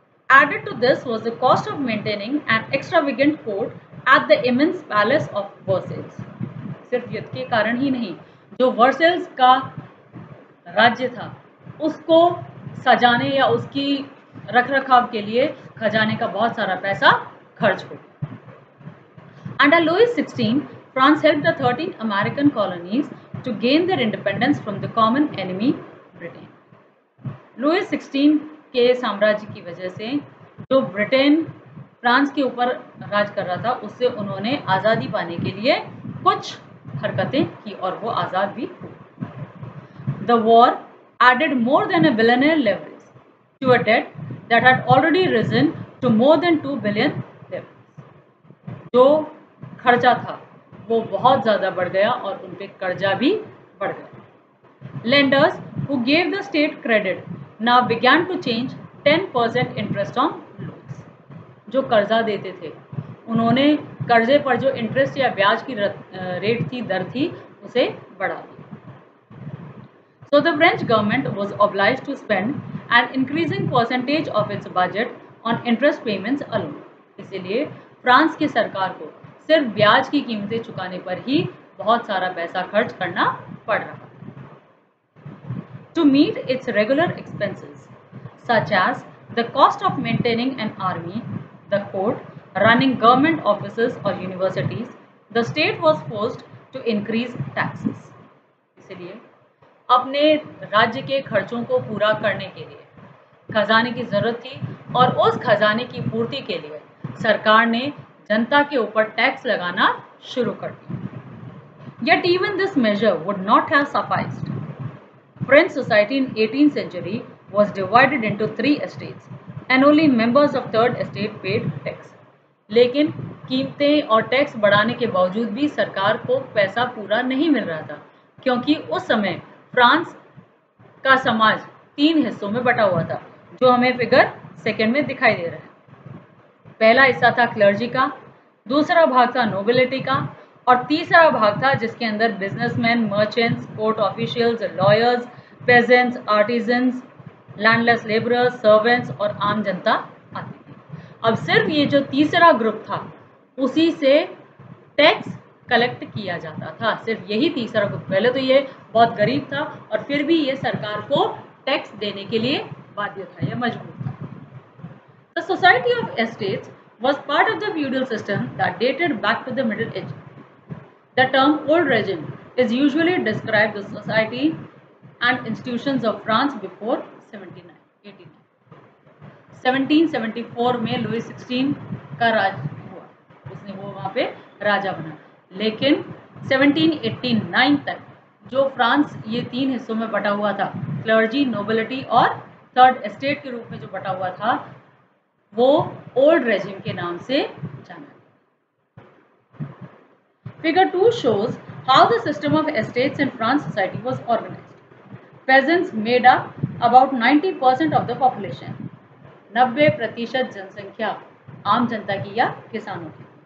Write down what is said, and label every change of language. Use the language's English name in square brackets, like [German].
[English] Added to this was the cost of maintaining an extravagant court at the immense palace of Versailles। [Hindi] सिर्फ युद्ध के कारण ही नहीं, जो वर्सेल्स का राज्य था उसको सजाने या उसकी रखरखाव के लिए खजाने का बहुत सारा पैसा खर्च हो गया। [English] Under Louis XVI, France helped the 13 American colonies to gain their independence from the common enemy, Britain। [Hindi] Louis 16 के साम्राज्य की वजह से जो ब्रिटेन फ्रांस के ऊपर राज कर रहा था उससे उन्होंने आज़ादी पाने के लिए कुछ हरकतें की और वो आज़ाद भी हुए। [English] The war added more than a billionaire leverage to a debt that had already risen to more than 2 billion leverage. [Hindi] जो खर्चा था वो बहुत ज़्यादा बढ़ गया और उन पे कर्जा भी बढ़ गया। [English] Lenders who gave the state credit now began to change 10% interest on loans। [Hindi] जो कर्जा देते थे उन्होंने कर्जे पर जो इंटरेस्ट या ब्याज की रेट थी, दर थी, उसे बढ़ा दिया। [English] So the French government was obliged to spend an increasing percentage of its budget on interest payments alone। [Hindi] इसीलिए फ्रांस की सरकार को सिर्फ ब्याज की कीमतें चुकाने पर ही बहुत सारा पैसा खर्च करना पड़ रहा। [English] To meet its regular expenses, such as the cost of maintaining an army, the court, running government offices or universities, the state was forced to increase taxes। [Hindi] इसलिए अपने राज्य के खर्चों को पूरा करने के लिए खजाने की जरूरत थी और उस खजाने की पूर्ति के लिए सरकार ने जनता के ऊपर टैक्स लगाना शुरू कर दिया। [English] Yet even this measure would not have sufficed। French society in 18th century was divided into 3 estates and only members of third estate paid tax। [Hindi] लेकिन कीमतें और टैक्स बढ़ाने के बावजूद भी सरकार को पैसा पूरा नहीं मिल रहा था, क्योंकि उस समय फ्रांस का समाज 3 हिस्सों में बटा हुआ था, जो हमें फिगर सेकेंड में दिखाई दे रहा है। पहला हिस्सा था क्लर्जी का, दूसरा भाग था नोबिलिटी का और तीसरा भाग था जिसके अंदर businessman, merchants, court officials, lawyers, pageants, artisans, landless labourers, servants और आम जनता आती थी। अब सिर्फ ये जो तीसरा ग्रुप था उसी से टैक्स कलेक्ट किया जाता था, सिर्फ यही तीसरा ग्रुप। पहले तो ये बहुत गरीब था और फिर भी ये सरकार को टैक्स देने के लिए बाध्य था या मजबूर था। [English] The society of estates was part of the feudal system that dated back to the Middle Ages। The term old regime is usually described the society and institutions of France before 1789। [Hindi] 1774 में Louis 16 का राज हुआ, उसने वो वहाँ पे राजा बना। लेकिन 1789 तक जो फ्रांस ये 3 हिस्सों में बटा हुआ था, क्लर्जी, नोबिलिटी और थर्ड एस्टेट के रूप में जो बटा हुआ था, वो ओल्ड रेजिम के नाम से जाना। [English] Figure 2 shows how the system of estates in France society was organized। Peasants made up about 90% of the population। [Hindi] 90% जनसंख्या आम जनता की या किसानों की।